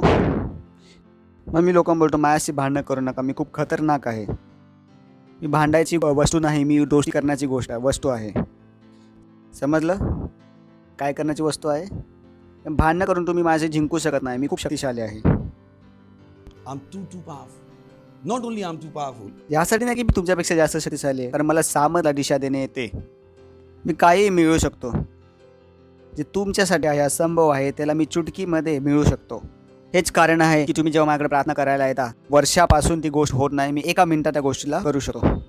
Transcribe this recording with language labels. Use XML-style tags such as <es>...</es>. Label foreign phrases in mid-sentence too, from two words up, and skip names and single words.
<mr>मग मी लोकांना बोलतो माझ्याशी भांडणं करू नका, मी खूप खतरनाक आहे. मी भांडायची वस्तू नाही, मी दोस्ती करण्याची वस्तू आहे. समजलं? काय करण्याची वस्तू आहे? भांडणं करून तुम्ही माझे जिंकू शकत नाही. मी खूप शक्तिशाली आहे.</mr> <en>I'm too powerful. Not only I'm too powerful.</en> <mr>यासाठी नाही की मी तुमच्यापेक्षा जास्त शक्तिशाली आहे, कारण मला सामर्थ्याला दिशा देणे येते. मी काहीही मिळवू शकतो. जे तुमच्यासाठी आहे, असंभव आहे, त्याला मी चुटकीमध्ये मिळवू शकतो. हेच कारण आहे की तुम्ही जेव्हा माझ्याकडे प्रार्थना करायला येता, वर्षापासून ती गोष्ट होत नाही, मी एका मिनिटात त्या गोष्टीला करू शकतो.</mr>